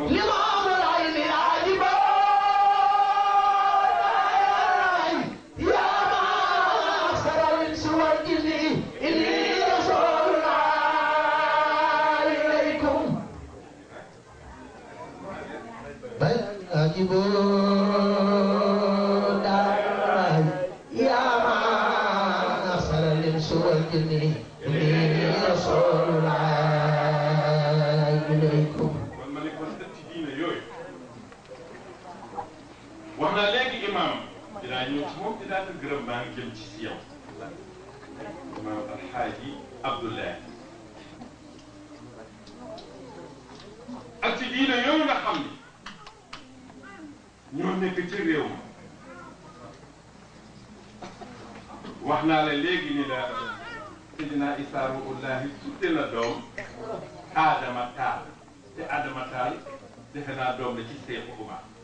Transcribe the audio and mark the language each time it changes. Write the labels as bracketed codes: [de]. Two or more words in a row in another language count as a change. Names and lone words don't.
[ar] إمام العين يا جبال يا معشر الإنس والجن إني رسول الله إليكم بل أجبوا يا معشر الإنس والجن إني رسول الله إليكم [wo] kon ma ne kon ci diine yooyu wax naa léegi imaam dinaa ñëw ci moom dinaa ko gërëm maa ngi jëm ci si yow imaam alxaaji Abdoulaye ak ci diine yooyu nga xam ni ñoo nekk ci réew mi wax naa la léegi ni la Seydina Issa Ruuhullaahi tudde na doom Adama Taal te Adama Taal defe naa doom la ci Seexu Umar